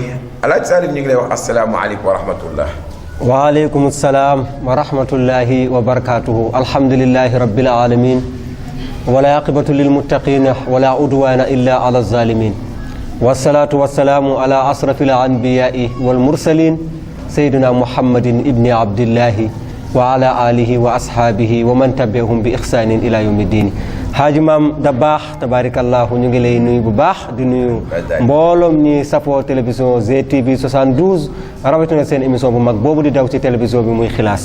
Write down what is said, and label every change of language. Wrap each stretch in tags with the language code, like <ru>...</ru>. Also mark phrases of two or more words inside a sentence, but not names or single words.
<wo>Alaaji Salif ñu ngi lay wax</wo> <ar>السلام عليكم ورحمة الله. وعليكم السلام ورحمة الله وبركاته. الحمد لله رب العالمين والعاقبة للمتقين ولا عدوان إلا على الظالمين والصلاة والسلام على أشرف الأنبياء والمرسلين سيدنا محمد بن عبد الله وعلى آله وأصحابه ومن تبعهم بإحسان إلى يوم الدين.</ar> <wo>Haaji Maam Dabakh tabarakallahu ñu ngi lay nuyu bu baax di nuyu mbooloom ñi safoo télévision GTV 72 rawatina seen émission bu mag boobu di daw ci télévision bi muy xilaas.</wo>